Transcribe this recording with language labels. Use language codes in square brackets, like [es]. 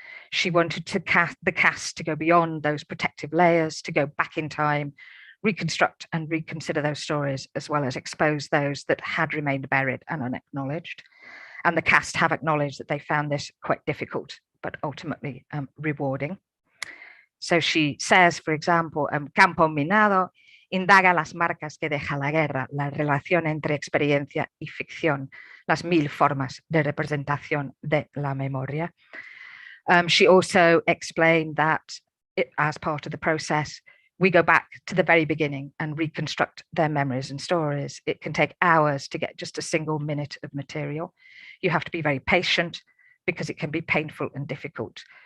[en] She wanted the cast to go beyond those protective layers, to go back in time, reconstruct and reconsider those stories, as well as expose those that had remained buried and unacknowledged. And the cast have acknowledged that they found this quite difficult, but ultimately rewarding. So she says, for example, [es] Campo Minado indaga las marcas que deja la guerra, la relación entre experiencia y ficción, las 1000 formas de representación de la memoria. [en] She also explained that as part of the process, we go back to the very beginning and reconstruct their memories and stories. It can take hours to get just a single minute of material. You have to be very patient because it can be painful and difficult.